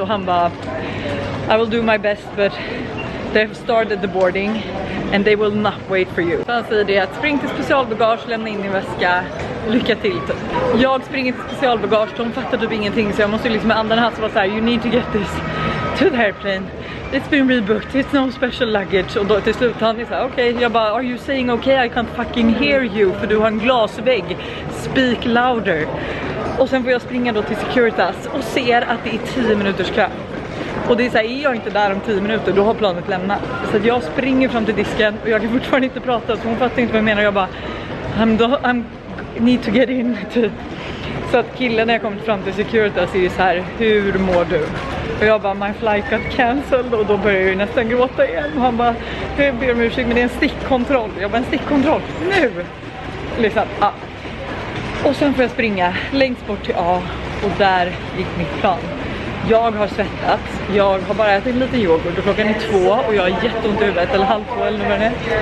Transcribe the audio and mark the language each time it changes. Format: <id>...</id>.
<sv>Och han bara</sv> <en>I will do my best but they've started the boarding and they will not wait for you.</en> <sv>Så han säger det att spring till specialbagage, lämna in din väska, lycka till typ. Jag springer till specialbagage, de fattar typ ingenting så jag måste liksom med andan här så vara så här,</sv> <en>you need to get this to the airplane. It's been rebooked, it's no special luggage.</en> <sv>Och då till slut han är så här, okej. Jag bara,</sv> <en>are you saying okay? I can't fucking hear you.</en> <sv>För du har en glasvägg.</sv> <en>Speak louder.</en> <sv>Och sen får jag springa då till Securitas och ser att det är 10 minuters kö. Och det är så här, är jag inte där om 10 minuter, då har planet lämnat. Så att jag springer fram till disken och jag kan fortfarande inte prata. Så hon fattar inte vad jag menar. Jag bara,</sv> <en>I'm need to get in</en> <sv>typ. Så att killen när jag kommer fram till Securitas är ju så här, hur mår du? Och jag bara,</sv> <en>my flight got cancelled.</en> <sv>Och då börjar jag ju nästan gråta igen. Och han bara, jag ber om ursäkt men det är en stickkontroll. Jag bara, en stickkontroll? Nu! Liksom, ja. Och sen får jag springa längst bort till A. Och där gick mitt plan. Jag har svettats. Jag har bara ätit lite yoghurt. Och klockan är 2 och jag har jätteont i huvudet. Eller 1:30 eller vad det är.</sv>